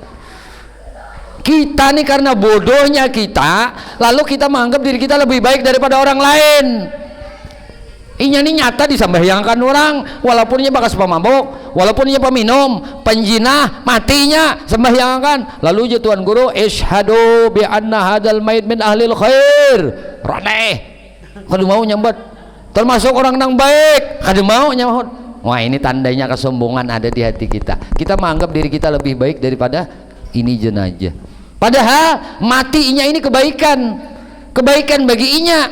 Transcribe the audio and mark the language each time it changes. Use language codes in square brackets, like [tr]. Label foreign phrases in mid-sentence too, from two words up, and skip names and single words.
[bjn] Kita nih karena bodohnya kita, lalu kita menganggap diri kita lebih baik daripada orang lain. Inya nih nyata disambahyangkan orang, walaupun inya bakas pemabuk, walaupun inya peminum, penjinah, matinya sambahyangkan. Lalu Tuan Guru, [ar] اشهدوا بأن هذا الميت من أهل الخير. [bjn] Radeh. Kada mau nyambut. Termasuk orang yang baik, kada mau nyambut. Wah, ini tandanya kesombongan ada di hati kita. Kita menganggap diri kita lebih baik daripada ini jenazah. Padahal matinya ini kebaikan bagi inya.